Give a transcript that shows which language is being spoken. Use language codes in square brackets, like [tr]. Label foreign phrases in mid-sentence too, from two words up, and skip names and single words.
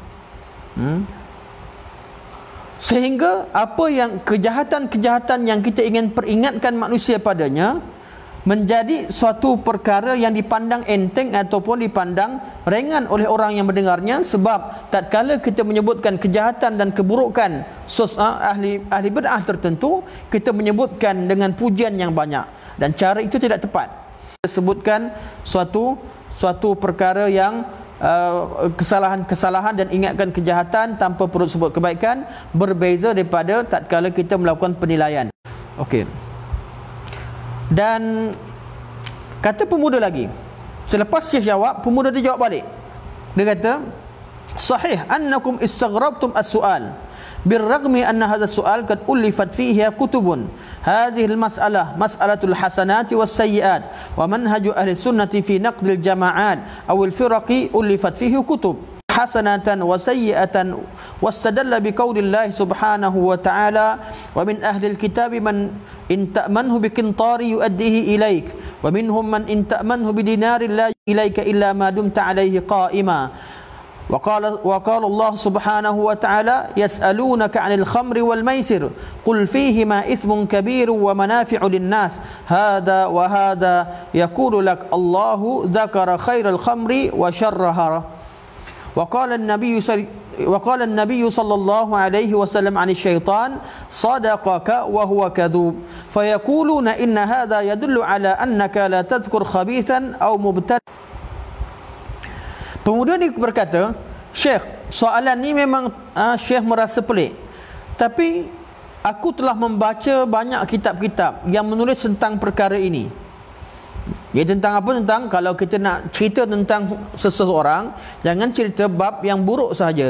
[ms] Sehingga apa yang kejahatan-kejahatan yang kita ingin peringatkan manusia padanya menjadi suatu perkara yang dipandang enteng ataupun dipandang ringan oleh orang yang mendengarnya, sebab tatkala kita menyebutkan kejahatan dan keburukan ahli bid'ah tertentu, kita menyebutkan dengan pujian yang banyak, dan cara itu tidak tepat. Kita sebutkan suatu perkara yang kesalahan-kesalahan dan ingatkan kejahatan tanpa perlu sebut kebaikan, berbeza daripada tatkala kita melakukan penilaian. Okey. Dan kata pemuda lagi, selepas Syekh jawab, pemuda dia jawab balik. Dia kata, [ar] صحيح أنكم استغربتم السؤال برغم أن هذا السؤال قد ألفت فيه كتب. هذه المسألة مسألة الحسنات والسيئات ومنهج أهل السنة في نقد الجماعات أو الفرق ألفت فيه كتب حسنات و سيئات واستدل بقول الله سبحانه وتعالى ومن أهل الكتاب من إن تأمنه بقنطار يؤده إليك ومنهم من إن تأمنه بدينار لا إليك إلا ما دمت عليه قائما وقال الله سبحانه وتعالى يسألونك عن الخمر والميسر قل فيهما إثم كبير ومنافع للناس هذا وهذا يقول لك الله ذكر خير الخمر وشره. وقال النبي صلى الله عليه وسلم عن الشيطان صدقك وهو كذوب فيقولون إن هذا يدل على أنك لا تذكر خبيثا أو مبتدع. [ms] Pemuda ni berkata, Syekh, soalan ni memang Syekh merasa pelik, tapi aku telah membaca banyak kitab-kitab yang menulis tentang perkara ini. Ya, tentang apa? Tentang kalau kita nak cerita tentang seseorang, jangan cerita bab yang buruk sahaja.